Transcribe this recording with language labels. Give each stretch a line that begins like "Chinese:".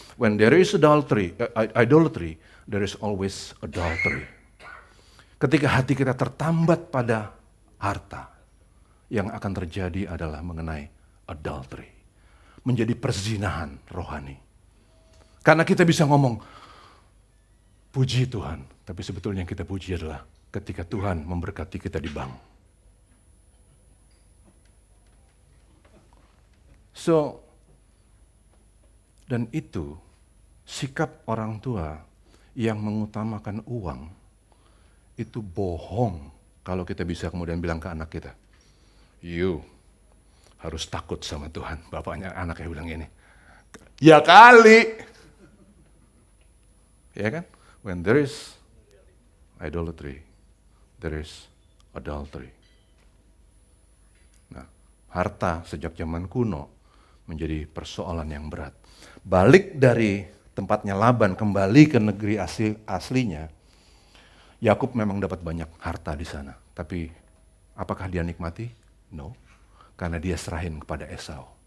English: When there is idolatry, there is always adultery.
Indonesian: Ketika hati kita tertambat pada harta, yang akan terjadi adalah mengenai adultery. Menjadi perzinahan rohani. Karena kita bisa ngomong, puji Tuhan, tapi sebetulnya yang kita puji adalah ketika Tuhan memberkati kita di bank. Dan itu sikap orang tua yang mengutamakan uang, itu bohong kalau kita bisa kemudian bilang ke anak kita, you harus takut sama Tuhan. Bapaknya anaknya bilang ini, ya kali. Ya kan?
English: When there is idolatry, there is adultery.
Indonesian: Nah, harta sejak zaman kuno menjadi persoalan yang berat. Balik dari tempatnya Laban kembali ke negeri aslinya, Yakub memang dapat banyak harta di sana. Tapi apakah dia nikmati? No, karena dia serahin kepada Esau.